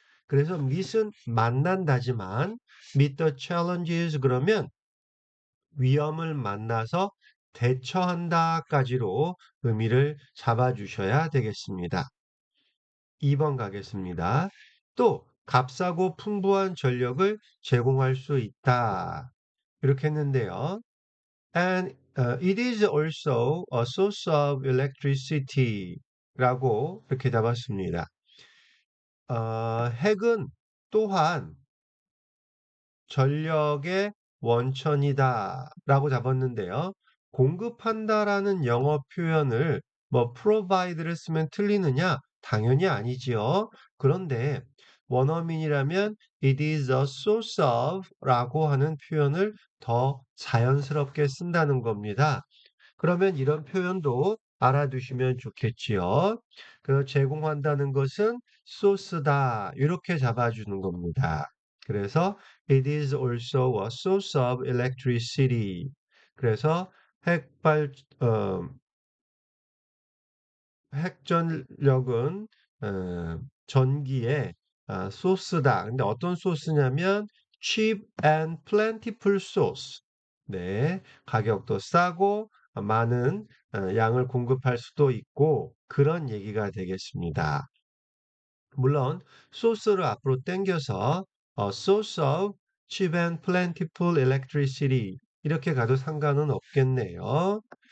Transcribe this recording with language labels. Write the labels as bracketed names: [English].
[Korean] 그래서 meet은 만난다지만 [English] meet the challenges [Korean] 그러면 위험을 만나서 대처한다까지로 의미를 잡아주셔야 되겠습니다. 2번 가겠습니다. 또 값싸고 풍부한 전력을 제공할 수 있다. 이렇게 했는데요. [English] And it is also a source of electricity [Korean] 라고 이렇게 잡았습니다. 핵은 또한 전력의 원천이다 라고 잡았는데요. 공급한다라는 영어 표현을 뭐 provide를 쓰면 틀리느냐? 당연히 아니지요. 그런데 원어민이라면 [English] it is a source of [Korean] 라고 하는 표현을 더 자연스럽게 쓴다는 겁니다. 그러면 이런 표현도 알아두시면 좋겠지요. 그 제공한다는 것은 소스다. 이렇게 잡아주는 겁니다. [English] 그래서 it is also a source of electricity. [Korean] 그래서 핵발 어, 핵전력은 전기의 소스다. 근데 어떤 소스냐면 [English] cheap and plentiful source. [Korean] 네, 가격도 싸고 많은 양을 공급할 수도 있고 그런 얘기가 되겠습니다. 물론 소스를 앞으로 당겨서 [English] source of cheap and plentiful electricity [Korean] 이렇게 가도 상관은 없겠네요.